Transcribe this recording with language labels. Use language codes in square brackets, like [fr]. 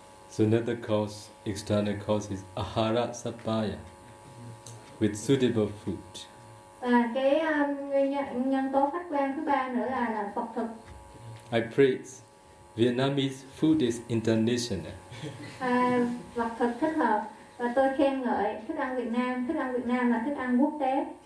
[en] So another cause, external cause is ahara sapaya, with suitable food. [vi] Và cái nhân tố khách quan thứ ba nữa là phật thực. [en] I praise Vietnamese food is international. [vi] Phật thực thích hợp, và tôi khen ngợi thức ăn Việt Nam là thức ăn quốc tế.